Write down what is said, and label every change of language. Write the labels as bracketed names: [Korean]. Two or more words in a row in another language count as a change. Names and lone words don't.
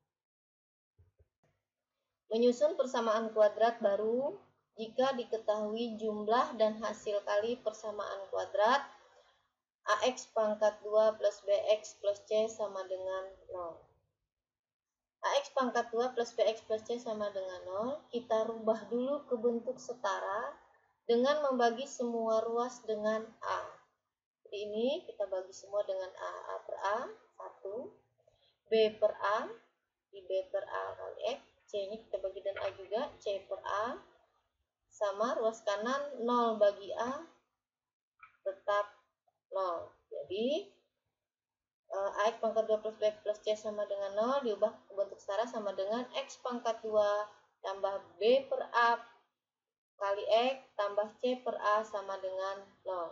[Indonesian] Menyusun persamaan kuadrat baru jika diketahui jumlah dan hasil kali persamaan kuadrat AX pangkat 2 plus BX plus C sama dengan 0. AX pangkat 2 plus BX plus C sama dengan 0, kita rubah dulu ke bentuk setara dengan membagi semua ruas dengan A. Jadi ini kita bagi semua dengan A. A per A, 1. B per A, di B per A kali X. C-nya kita bagi dan A juga, C per A. Sama ruas kanan 0 bagi A, tetap 0. Jadi AX pangkat 2 plus B plus C sama dengan 0 diubah ke bentuk setara sama dengan X pangkat 2 tambah B per A kali X tambah C per A sama dengan 0.